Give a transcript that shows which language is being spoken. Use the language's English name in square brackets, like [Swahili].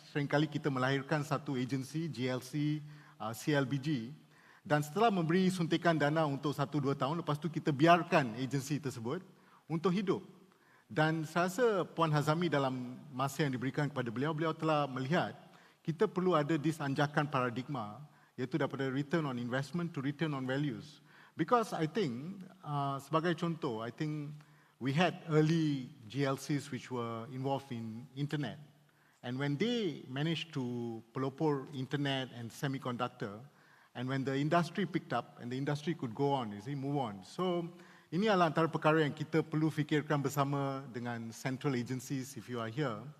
[Malay] Seringkali kita melahirkan satu agensi, GLC, CLBG, dan setelah memberi suntikan dana untuk 1-2 tahun, lepas tu kita biarkan agensi tersebut untuk hidup. Dan saya rasa Puan Hazami dalam masa yang diberikan kepada beliau telah melihat kita perlu ada disanjakan paradigma, iaitu daripada [English] return on investment to return on values. Because I think, [Malay] sebagai contoh, [English] I think we had early GLCs which were involved in internet. And when they managed to pelopor internet and semiconductor, and when the industry picked up, and the industry could go on, move on. [Malay] So, ini adalah antara perkara yang kita perlu fikirkan bersama dengan central agencies [English] if you are here.